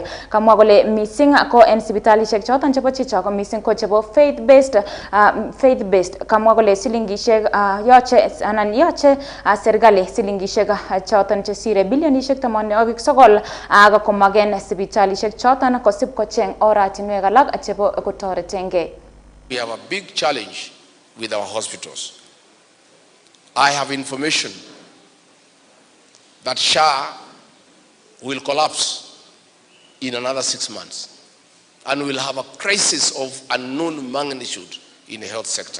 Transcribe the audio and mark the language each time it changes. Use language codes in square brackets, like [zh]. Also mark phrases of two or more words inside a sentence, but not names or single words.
[kln] Kamwa kole missing ko en sipitalishek choton chebo chicha ko missing ko chebo [en] faith based. [kln] Kamwa kole silingishek yache serikali silingishek choton chesire bilionishek 89 ak komagen sipitalishek choton kosib kocheng oratinwek alak chebo kotoretengei. [en] We have a big challenge with our hospitals. I have information that SHA will collapse in another 6 months and we'll have a crisis of unknown magnitude in the health sector.